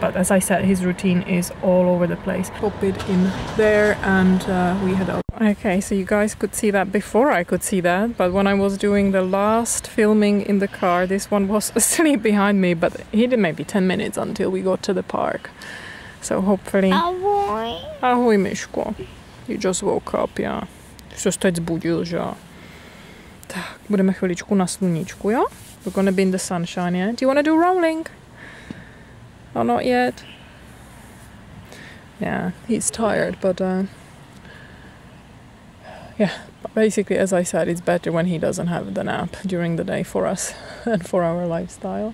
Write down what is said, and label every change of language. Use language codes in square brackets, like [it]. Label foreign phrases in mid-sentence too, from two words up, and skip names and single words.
[en] But as I said, his routine is all over the place. Pop it in there and we head out. Okay, so you guys could see that before I could see that, but when I was doing the last filming in the car, this one was asleep behind me, but he did maybe 10 minutes until we got to the park. So hopefully... [cs] Ahoj! Ahoj, Myško. [en] You just woke up, yeah. [cs] Jsi se teď zbudil, že? Tak, budeme chviličku na sluníčku, jo? [en] We're gonna be in the sunshine, yeah? Do you wanna do rolling? Or not yet? Yeah, he's tired, but yeah, basically, as I said, it's better when he doesn't have the nap during the day for us and for our lifestyle.